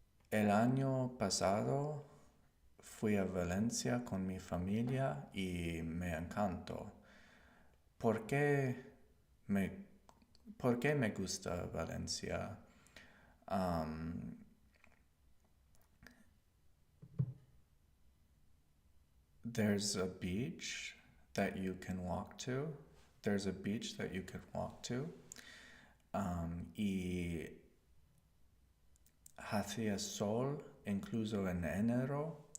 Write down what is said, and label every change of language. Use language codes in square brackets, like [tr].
[es] El año pasado fui a Valencia con mi familia y me encantó. ¿Por qué me, por qué me gusta Valencia? [en] Um, there's a beach that you can walk to. There's a beach that you can walk to. [es] Y hacía sol incluso en enero.